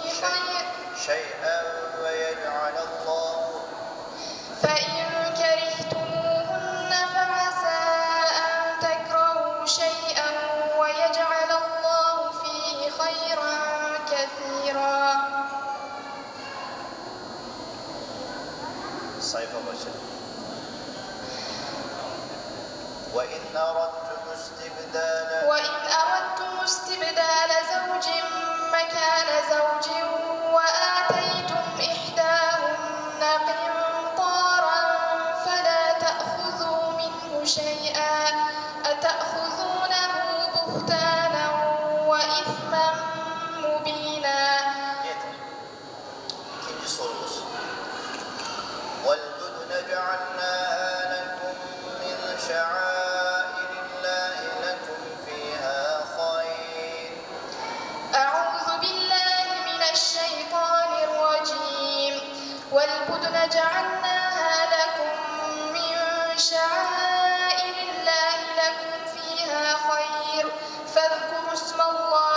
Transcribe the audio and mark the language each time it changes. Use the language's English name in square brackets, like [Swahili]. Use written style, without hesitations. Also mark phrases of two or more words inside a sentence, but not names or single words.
[Arabic] شيئا ويجعل الله فيه خيرا كثيرا. [Turkish] sayfa başı. [Arabic] وإن أردتم استبدال زوج مكان زوج وآتيتم إحداهن قنطارا فلا تأخذوا منه شيئا أتأخذونه بهتانا وإثما مبينا. [Turkish] İkinci sorumuz. [Arabic] وَالْبُدْنَ جَعَلْنَاهَا لَكُمْ مِنْ شَعَائِرِ اللَّهِ لَكُمْ فِيهَا خَيْرٌ. أعوذ بالله من الشيطان الرجيم والبدن جعلناها لكم من شعائر الله لكم فيها خير فاذكروا اسم الله